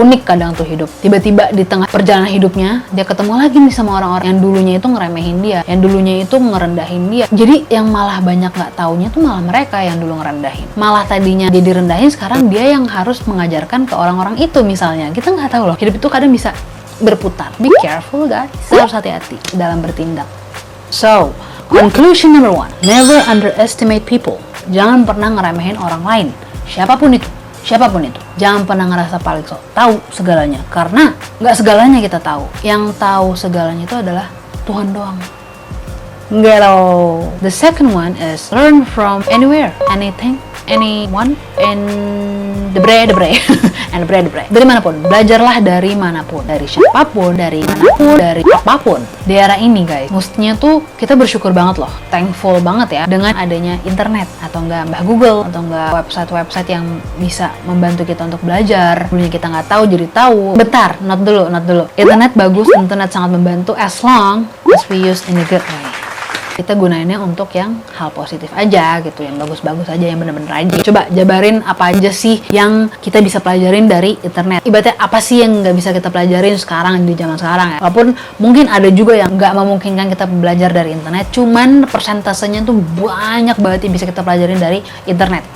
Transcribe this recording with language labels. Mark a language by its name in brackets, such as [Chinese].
[Indonesian] Unik kadang tuh hidup. Tiba-tiba di tengah perjalanan hidupnya, dia ketemu lagi nih sama orang-orang yang dulunya itu ngeremehin dia, yang dulunya itu ngerendahin dia. Jadi yang malah banyak nggak taunya tuh malah mereka yang dulu ngerendahin. Malah tadinya dia direndahin, sekarang dia yang harus mengajarkan ke orang-orang itu misalnya. Kita nggak tahu loh. Hidup itu kadang bisa berputar. Be careful guys. Kita harus hati-hati dalam bertindak. [English] So, conclusion number 1, never underestimate people. [Indonesian] Jangan pernah ngeremehin orang lain. Siapapun itu. Jangan pernah ngerasa paling sok tahu segalanya. Karena nggak segalanya kita tahu. Yang tahu segalanya itu adalah Tuhan doang. Get all. [English] The second one is learn from anywhere, anything, anyone, and the bre. and pray. [Indonesian] Dari manapun, belajarlah dari manapun, dari siapapun, dari manapun, dari apapun. Di era ini guys, mestinya tuh kita bersyukur banget loh, thankful banget ya dengan adanya internet atau enggak Mbah Google atau enggak website-website yang bisa membantu kita untuk belajar. Dulunya kita nggak tahu jadi tahu. Bentar, not dulu. [English] Internet bagus, internet sangat membantu as long as we use in a good way. [Indonesian] Kita gunainnya untuk yang hal positif aja gitu, yang bagus-bagus aja, yang bener-bener aja. Coba jabarin apa aja sih yang kita bisa pelajarin dari internet. Ibaratnya apa sih yang nggak bisa kita pelajarin sekarang di zaman sekarang ya. Walaupun mungkin ada juga yang nggak memungkinkan kita belajar dari internet, cuman persentasenya tuh banyak banget yang bisa kita pelajarin dari internet.